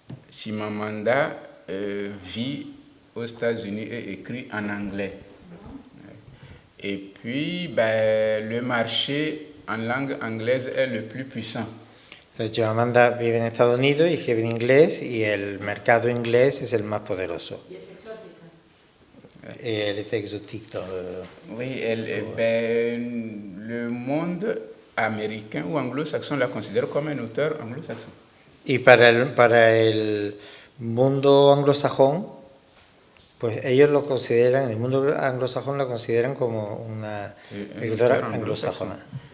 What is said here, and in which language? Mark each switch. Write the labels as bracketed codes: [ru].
[fr] Chimamanda vit aux États-Unis et écrit en anglais. Et puis, le marché en langue anglaise est le plus puissant. [es] Chimamanda vive en Estados Unidos y escribe en inglés y el mercado inglés es el más poderoso. Y es exótica. [fr] Et elle est exotique dans le... Oui, le monde américain ou anglo-saxon la considère comme un auteur anglo-saxon. [es] Y para el mundo anglosajón, pues ellos lo consideran, en el mundo anglosajón lo consideran como una escritora anglosajona.